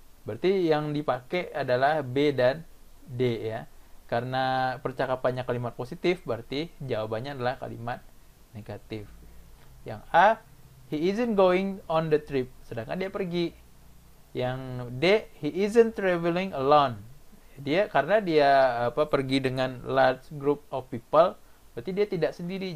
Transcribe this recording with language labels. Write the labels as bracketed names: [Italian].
[Indonesian] Berarti yang dipakai adalah B dan D ya. Karena percakapannya kalimat positif, berarti jawabannya adalah kalimat negatif. Yang A, [English] he isn't going on the trip. [Indonesian] Sedangkan dia pergi. Yang D, [English] he isn't traveling alone. [Indonesian] Karena dia pergi dengan [English] large group of people, [Indonesian] berarti dia tidak sendiri.